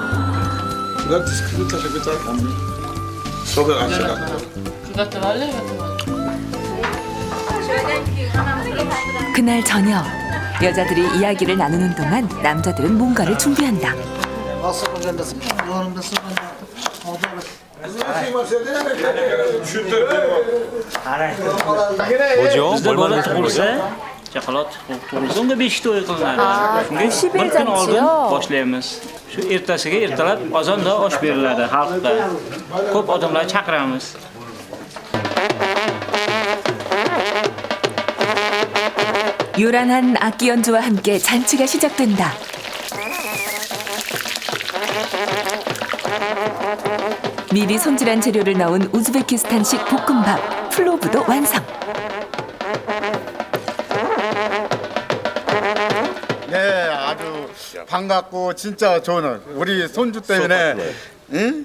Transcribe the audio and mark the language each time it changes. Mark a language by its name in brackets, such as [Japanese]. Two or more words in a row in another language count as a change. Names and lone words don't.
[Korean] 그날 저녁 여자들이 이야기를 나누는 동안 남자들은 뭔가를 준비한다. 뭐죠? 뭘 만드는 거죠? [Uzbek] chaqaloq tug'ilsa 5 to'y qilinadi. Shunga [Korean] 90일 [Uzbek] bir kun oldin [Korean] 잔치요? [Uzbek] boshlaymiz. Shu ertasiga ertalab ozonda osh beriladi xalqqa. Ko'p odamlar chaqiramiz. [Korean] 요란한 악기 연주와 함께 잔치가 시작된다. 미리 손질한 재료를 넣은 우즈베키스탄식 볶음밥 플로브도 완성. 네, 아주 반갑고 진짜 좋은 우리 손주 때문에 응?